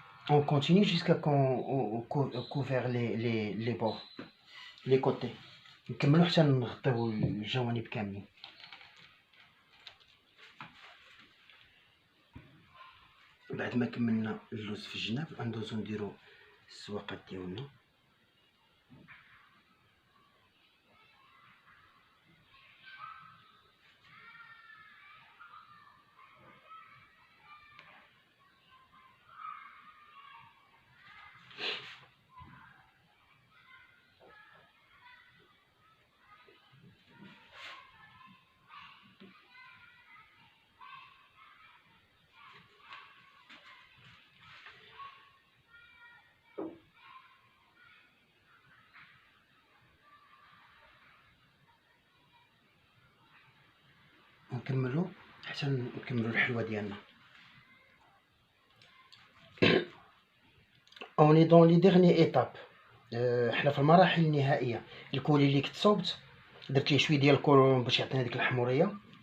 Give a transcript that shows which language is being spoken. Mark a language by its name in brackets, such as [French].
[French] On continue jusqu'à qu'on couvert les bords, les côtés. [Arabic] نكملو حتى نغطيو الجوانب كاملين. بعد ما كملنا اللوز في الجناب غندوزو نديرو السواقات ديالنا. نكملو حتى نكملو الحلوه ديالنا. [French] On est dans les dernières étapes. [Arabic] حنا في المراحل النهائيه. الكولي اللي كنت صوبت درت ليه شويه ديال الكولون باش يعطينا ديك الحموريه.